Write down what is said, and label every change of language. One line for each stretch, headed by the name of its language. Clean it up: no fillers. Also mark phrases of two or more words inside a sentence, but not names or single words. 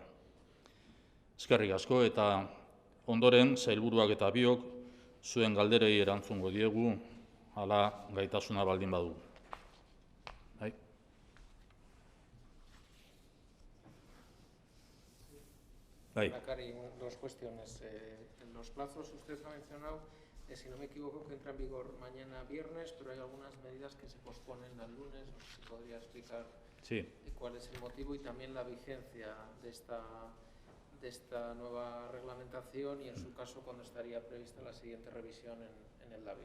Basque: Eskerrik asko eta ondoren, sailburuak eta biok zuen galderei erantzungo diegu, hala gaitasuna baldin badugu. Bai. Lehendakari,
Spanish: dos cuestiones. Los plazos, usted ha mencionado, si no me equivoco, que entra en vigor mañana viernes, pero hay algunas medidas que se posponen al lunes. No sé si podría explicar cuál es el motivo y también la vigencia de esta nueva reglamentación y, en su caso, cuándo estaría prevista la siguiente revisión en el LABI.